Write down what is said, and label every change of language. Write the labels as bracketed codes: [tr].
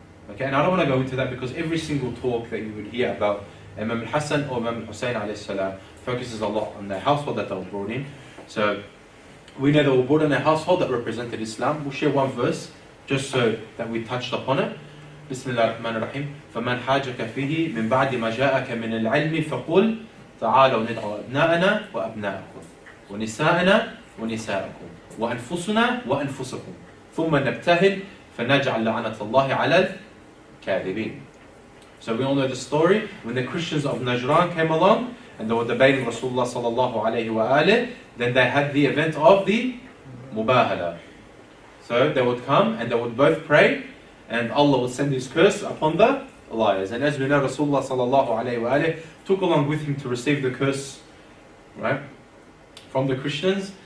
[en] Okay, and I don't want to go into that because every single talk that you would hear about Imam al-Hassan or Imam al-Hussein alayhi salam focuses a lot on the household that they were brought in. So we know they were brought in a household that represented Islam. We'll share one verse just so that we touched upon it. [ar] Bismillah ar-Rahman ar-Rahim. فَمَنْ حَاجَكَ فِيهِ مِنْ بَعْدِ مَا جَاءَكَ مِنَ الْعِلْمِ فَقُلْ تَعَالَوْا نَدْعُوا أَبْنَاءَنَا وَأَبْنَاءَكُمْ وَنِسَاءَنَا وَنِسَاءَكُمْ وَأَنفُسُنَا وَأَنفُسَكُمْ ثُمَّ نَبْتَهِلْ فَنَجْعَلْ لَعْنَةَ اللَّهِ عَلَى الْكَاذِبِينَ. [en] So we all know the story when the Christians of Najran came along and they were debating Rasulullah sallallahu alayhi wa alih, then they had the event of the mubahala. So they would come and they would both pray, and Allah would send His curse upon the liars. And as we know, Rasulullah sallallahu alayhi wa alih took along with him to receive the curse, right, from the Christians.